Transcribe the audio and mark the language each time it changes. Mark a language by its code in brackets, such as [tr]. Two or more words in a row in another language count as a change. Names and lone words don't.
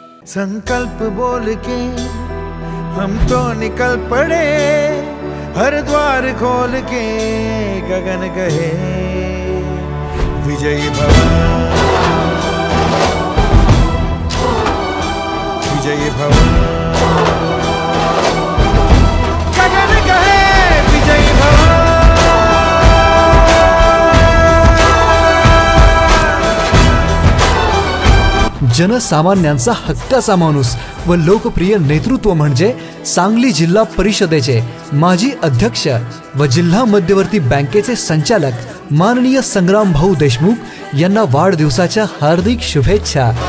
[hi] संकल्प बोल के हम तो निकल पड़े, हर द्वार खोल के गगन कहे विजयी भव, विजयी भव, गगन कहे विजयी भव। [mr] जनसामान्यांचा हक्काचा माणूस व लोकप्रिय नेतृत्व म्हणजे सांगली जिल्हा परिषदेचे माजी अध्यक्ष व जिल्हा मध्यवर्ती बँकेचे संचालक माननीय संग्राम भाऊ देशमुख यांना वाढदिवसाच्या हार्दिक शुभेच्छा।